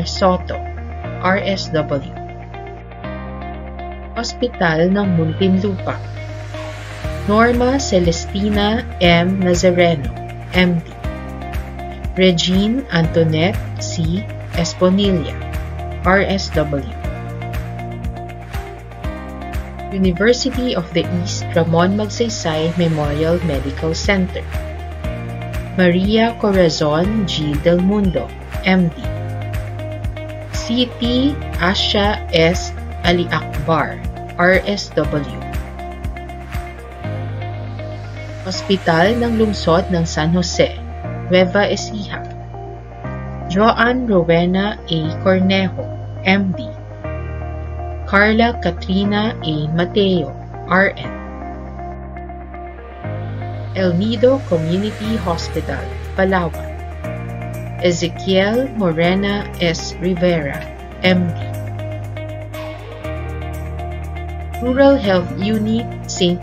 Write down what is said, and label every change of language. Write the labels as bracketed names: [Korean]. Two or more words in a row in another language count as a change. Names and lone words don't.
[English] Soto, RSW. Hospital ng Muntinlupa. Norma Celestina M. Nazareno, MD. Regine Antoinette C. Esponilla, RSW. University of the East Ramon Magsaysay Memorial Medical Center. Maria Corazon G. Del Mundo, MD. City Asha S. Ali Akbar, RSW. Hospital ng Lungsod ng San Jose, Nueva Ecija. Joan Rowena A. Cornejo, MD. Carla Katrina A. Mateo, RN. El Nido Community Hospital, Palawan. Ezequiel Morena S. Rivera, MD. Rural Health Unit, St.